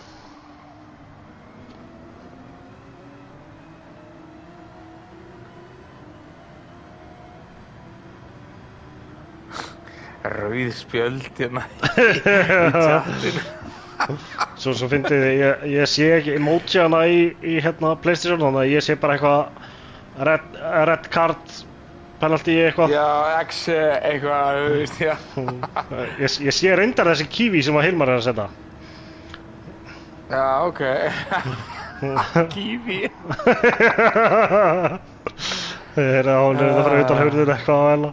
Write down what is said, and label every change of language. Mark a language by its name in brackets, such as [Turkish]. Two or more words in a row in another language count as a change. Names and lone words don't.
[Icelandic] Rauð spjöld hérna í chatinu. Svo fyndið ég sé ekki emoji-ana í hérna PlayStation, þannig að ég sé bara eitthvað [English] red card penalty [Icelandic] eitthvað. Já, X eitthvað, þú veist, já. Ég sé reyndar þessi kiwi sem að Hilmar er að setja. Já, ok. Kiwi. Þegar hún er að fara utan hurðin eitthvað að velja.